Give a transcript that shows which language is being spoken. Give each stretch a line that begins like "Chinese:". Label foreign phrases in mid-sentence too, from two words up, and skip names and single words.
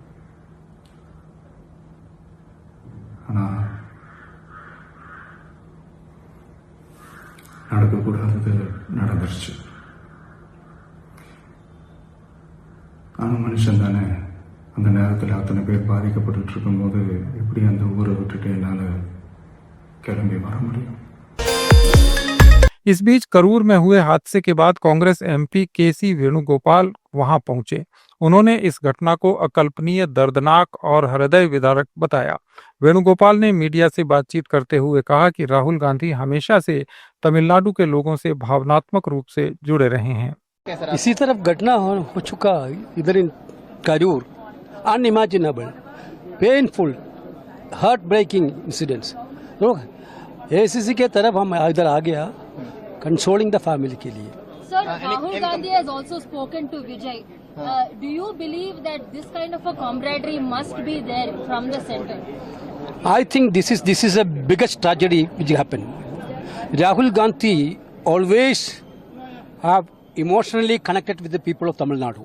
Tamil: ஆனால் நடக்கக்கூடாதது நடந்துருச்சு. நானும் மனுஷன் தானே. அந்த நேரத்தில் அத்தனை பேர் பாதிக்கப்பட்டு இருக்கும்போது எப்படி அந்த ஊரை விட்டுட்டு என்னால் கிளம்பி வர முடியும்?
Hindi: इस बीच करूर में हुए हादसे के बाद कांग्रेस एमपी केसी वेणुगोपाल वहां पहुंचे। उन्होंने इस घटना को अकल्पनीय, दर्दनाक और हृदय विदारक बताया। वेणुगोपाल ने मीडिया से बातचीत करते हुए कहा कि राहुल गांधी हमेशा से तमिलनाडु के लोगों से भावनात्मक रूप से जुड़े रहे हैं। इसी तरफ घटना हो चुका इधर इन करूर,
English: unimaginable, painful, heart breaking incidents.
Hindi: एसीसी के तरफ हम इधर आ गया
English: consoling the family
Hindi: के लिए।
English: Sir, Rahul Gandhi has also spoken to Vijay. Do you believe that this kind of a camaraderie must be there from the center? I think this is a biggest tragedy which happened. Rahul Gandhi always have emotionally connected with the people of Tamil Nadu.